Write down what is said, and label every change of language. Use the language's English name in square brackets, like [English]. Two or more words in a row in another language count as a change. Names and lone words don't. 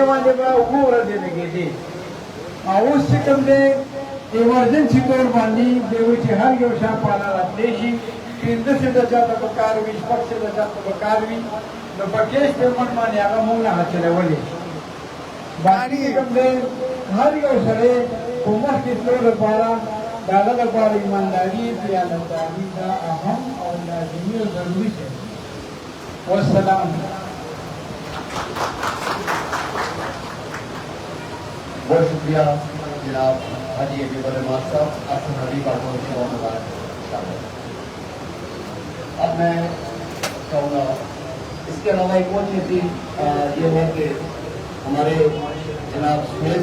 [Pashto] باندې به اووه ورځې لګېدې او اوس چې کوم دی ایمرجنسي طور باندې دی وایي چې هر یو شا پاله راتلی شي 15 سېټه چاته په کار وي 6 سېټه چاته په کار وي نو په [English] cash payment [Pashto] باندې هغه موږ نه چلولی باقي کوم دی هر یو سړی په مخکې تلو لپاره د هغه لپاره ایمانداري دیانتداري دا اهم او لازمي او ضروري شی والسلام [Urdu] بہت شکریہ جناب حاجی ابی برمان صاحب آپ سے حبیب آپ کو مبارک اب میں کہوں گا اس کے علاوہ ایک اور چیز تھی یہ ہے کہ ہمارے جناب سہیل